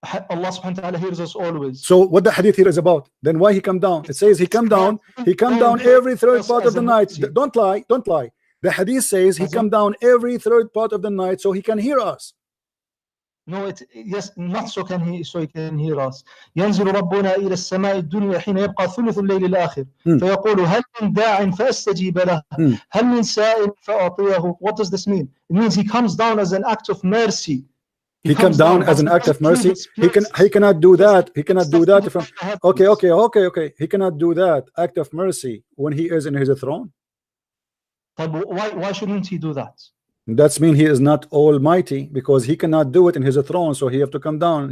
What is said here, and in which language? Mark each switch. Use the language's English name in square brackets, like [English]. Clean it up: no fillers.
[English] Allah subhanahu wa ta'ala hears us always. So what the hadith here is about? Then why he come down? It says he come down every third part of the night. Don't lie. The hadith says he come down every third part of the night so he can hear us. No, yes, not so he can hear us. [Arabic] ينزل ربنا إلى السماء الدنيا حين يبقى ثلث الليل الآخر فيقول هل من داع فأستجيب له هل من سائل فأعطيه. [English] What does this mean? It means he comes down as an act of mercy. He comes down as an act of mercy. He cannot do that. He cannot do that. Okay. He cannot do that act of mercy when he is in his throne. Why shouldn't he do that? That's mean he is not almighty, because he cannot do it in his throne, so he have to come down.